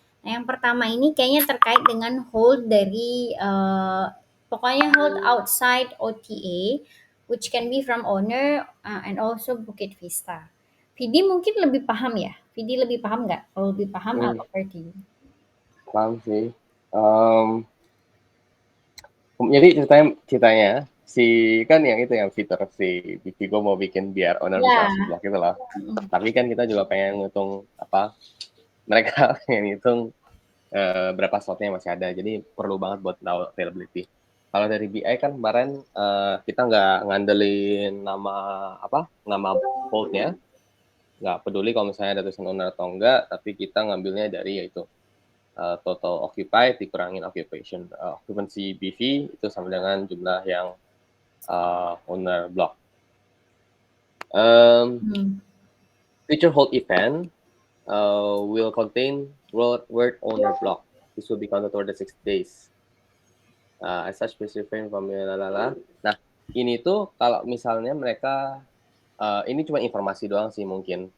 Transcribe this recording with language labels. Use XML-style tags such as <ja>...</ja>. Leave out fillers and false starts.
<id>Nah, yang pertama ini kayaknya terkait dengan</id> <en>hold</en> <id>dari pokoknya</id> <en>hold outside OTA, which can be from owner and also Bukit Vista.</en> <id>Vidi mungkin lebih paham ya? Vidi lebih paham nggak? Kalau lebih paham,</id> <en>I'll offer to you.</en> <id>Paham sih. Jadi ceritanya si kan yang itu yang fitur si Bivigo mau bikin biar owner bisa langsung blok gitu loh. Tapi kan kita juga pengen ngitung mereka pengen ngitung berapa slotnya masih ada. Jadi perlu banget buat tahu availability. Kalau dari BI kan kemarin kita nggak ngandelin nama holdnya, nggak peduli kalau misalnya ada tulisan owner atau enggak, tapi kita ngambilnya dari yaitu</id> <en>total occupied</en> <id>dikurangin occupancy BV itu sama dengan jumlah yang owner block.</id> <en>Future hold event will contain word owner block. This will be counted toward the 6 days. As such, please refrain from lalala.</en> <id>Nah, ini tuh kalau misalnya mereka ini cuma informasi doang sih mungkin.</id>